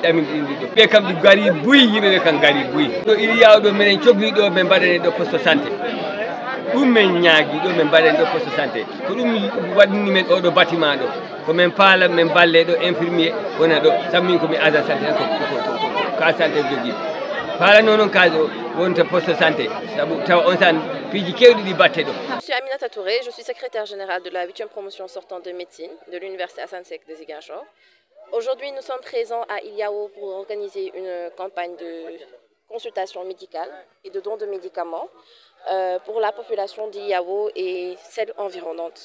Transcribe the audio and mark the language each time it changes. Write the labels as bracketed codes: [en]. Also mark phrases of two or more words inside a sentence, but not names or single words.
[ff] ɗamin ɗiɗo ɓe kam ɗi gari buyi yimɓe ɓe kam gari buyi ɗo iri yawɗo minen cohli ɗo ɓe mbaɗane ɗo poste santé ɗum min ñaagui ɗo ɓe mbaɗane ɗo poste santé ko ɗum waɗini men oɗo bâtiment ɗo ko min paala min balle ɗo infirmier wona ɗo sammin komi agent santé ko ka santé jogui paala noon kaso wonta poste santé sabu taw on san piiji kewɗi ɗi batte ɗo. [fr] Je suis Aminata Touré, je suis secrétaire générale de la 8e promotion sortante de médecine de l'université Assane Seck de Ziguinchor. Aujourd'hui, nous sommes présents à Iliao pour organiser une campagne de consultation médicale et de don de médicaments pour la population d'Iliao et celle environnante.